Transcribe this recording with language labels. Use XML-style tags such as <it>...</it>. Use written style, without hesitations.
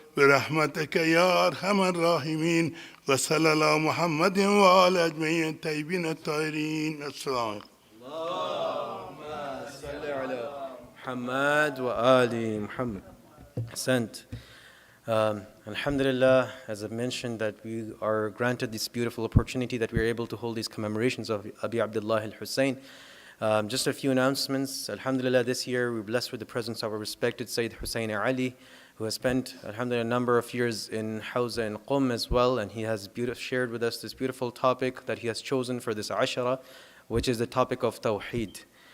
<ar>به رحمتک یا ارحم الراحمین و صلی الله محمد و آل اجمعین طیبین الطاهرین. السلام. اللهم صل على محمد وآل Muhammad.</ar> <en>Sent. Alhamdulillah, as I mentioned, that we are granted this beautiful opportunity that we are able to hold these commemorations of Abi Abdullah al-Hussain. Just a few announcements. Alhamdulillah, this year we're blessed with the presence of our respected Sayyid Hussain Ali, who has spent, alhamdulillah, a number of years in Hawza and Qum as well, and he has shared with us this beautiful topic that he has chosen for this Ashara, which is the topic of Tawheed.</en>